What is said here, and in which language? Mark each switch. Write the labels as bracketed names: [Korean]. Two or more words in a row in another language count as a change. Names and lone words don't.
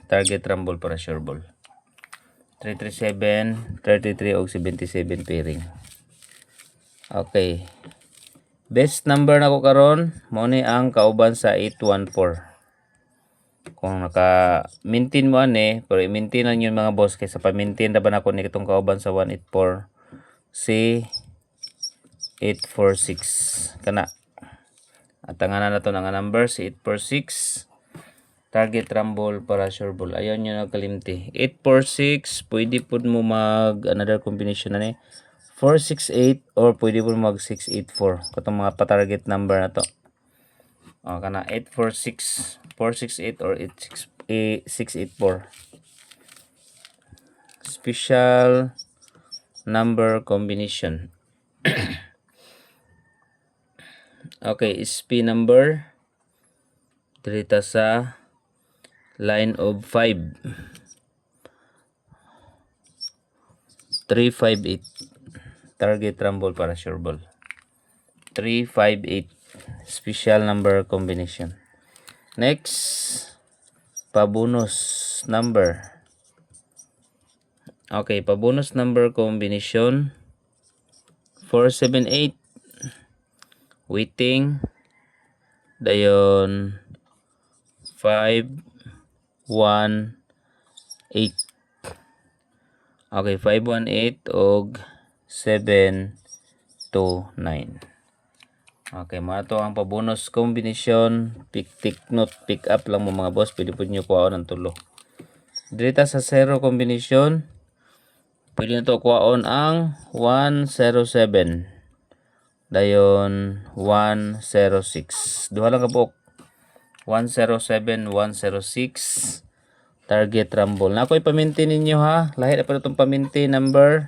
[English] Target rumble para sure ball. 337, 33 og 77 pairing. Okay. [Cebuano] Best number na ko karon mo ni ang kauban sa 814. Kung naka-maintain mo ani, pero i-maintain lang yun mga boss kaysa pa-maintain na ba na ko ni itong kauban sa 184 si 846 kana. At tanganan na to nga number si 846. [English] Target rumble para sure ball. [Cebuano] Ayon yun nagkalimti. 846 pwede po mo mag [English] another combination [Cebuano] na ni 468 or pwede po mag 684. Katong mga pa-target number na to. O, kana 846, 468 or 684. [English] Special number combination. Okay, SP number. Dirita sa line of 5. 358. Target rumble para sure ball. 358. Special number combination. Next, pabonus number. Okay, pabonus number combination 478. Waiting. Dayon 518. Okay, 518 og 729. [Cebuano] Okay, mga to ang pabonus combination. [English] Take note, pick up [Cebuano] lang mo mga boss. Pwede po nyo kuhaon ng tulo. Dito sa 0 combination, pwede na to kuhaon ang 107. Dayon 106. Duha lang kabuok. 107, 106. [English] Target rumble. [Cebuano] Na ako'y pamintin ninyo ha. Lahit na pa itong pamintin number.